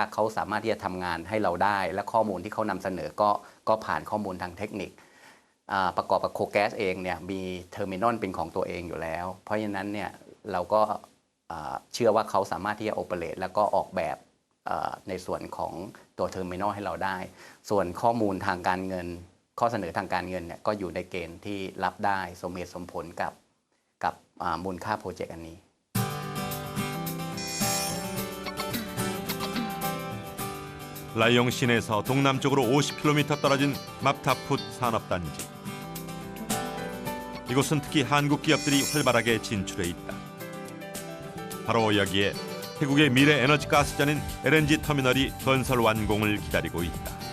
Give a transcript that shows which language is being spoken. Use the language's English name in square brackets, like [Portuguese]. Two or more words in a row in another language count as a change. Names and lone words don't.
[Thai] เขาสามารถที่จะทำงานให้เราได้และข้อมูลที่เขานำเสนอก็ผ่านข้อมูลทางเทคนิคประกอบกับโคแกสเองเนี่ยมีเทอร์มินอลเป็นของตัวเองอยู่แล้วเพราะฉะนั้นเนี่ยเราก็เชื่อว่าเขาสามารถที่จะโอเปเรตแล้วก็ออกแบบในส่วนของตัวเทอร์มินอลให้เราได้ส่วนข้อมูลทางการเงินข้อเสนอทางการเงินเนี่ยก็อยู่ในเกณฑ์ที่รับได้สมเหตุสมผลกับมูลค่าโปรเจกต์อันนี้ [Korean] 라이용 시내에서 동남쪽으로 50km 떨어진 맙타풋 산업단지. 이곳은 특히 한국 기업들이 활발하게 진출해 있다. 바로 여기에 태국의 미래 에너지 가스전인 LNG 터미널이 건설 완공을 기다리고 있다.